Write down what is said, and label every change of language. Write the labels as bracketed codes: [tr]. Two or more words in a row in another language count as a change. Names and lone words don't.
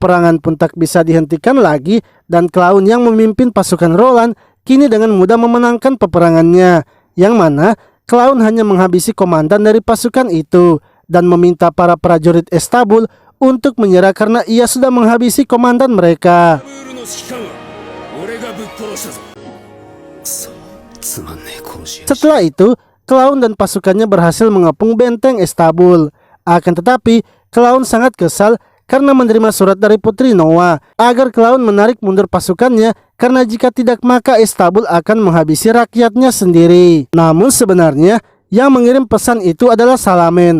[id] Perangan pun tak bisa dihentikan lagi, dan Clown yang memimpin pasukan Roland kini dengan mudah memenangkan peperangannya, yang mana Clown hanya menghabisi komandan dari pasukan itu dan meminta para prajurit Istanbul untuk menyerah karena ia sudah menghabisi komandan mereka. [ja] 俺がぶっ殺したぞ。くそ、つまんねえ殺し屋。 [id] Setelah itu, Clown dan pasukannya berhasil mengepung benteng Istanbul. Akan tetapi, Clown sangat kesal karena menerima surat dari Putri Noah agar Clown menarik mundur pasukannya karena jika tidak maka Istanbul akan menghabisi rakyatnya sendiri. Namun sebenarnya yang mengirim pesan itu adalah Salamen.